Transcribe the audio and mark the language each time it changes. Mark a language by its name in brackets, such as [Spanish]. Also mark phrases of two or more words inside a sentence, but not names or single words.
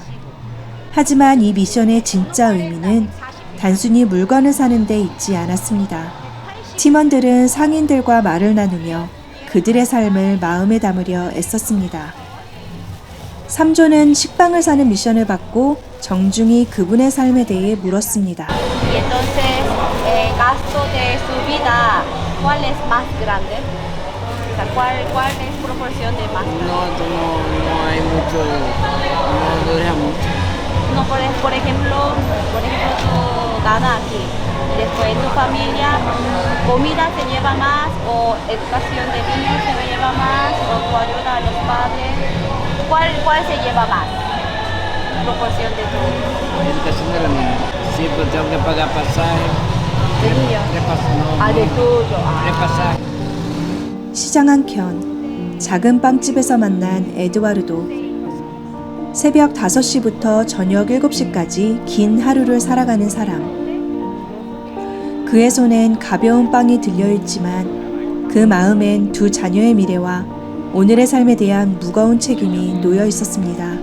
[Korean] 하지만 이 미션의 진짜 의미는 단순히 물건을 사는 데 있지 않았습니다. 팀원들은 상인들과 말을 나누며 그들의 삶을 ma음에 담으려 애썼습니다. 3조는 식빵을 사는 미션을 받고 정중히 그분의 삶에 대해 물었습니다. [Spanish] Y entonces, gasto de su vida, ¿cuál es más grande? O sea, ¿cuál es proporción de más grande? No hay mucho, no dura mucho. No, por ejemplo, tú ganas aquí. Después en tu familia, comida se lleva más, o educación de niños se lleva más, o tu ayuda a los padres. ¿Cuál se lleva más? Proporción de tu Educación de los niños. Sí, pues tengo que pagar pasaje. de niños. De tuyo. Tres pasajes. [Korean] 시장 한켠 작은 빵집에서 만난 에드와르도. 새벽 5시부터 저녁 7시까지 긴 하루를 살아가는 사람. 그의 손엔 가벼운 빵이 들려있지만 그 마음엔 2 자녀의 미래와 오늘의 삶에 대한 무거운 책임이 놓여 있었습니다.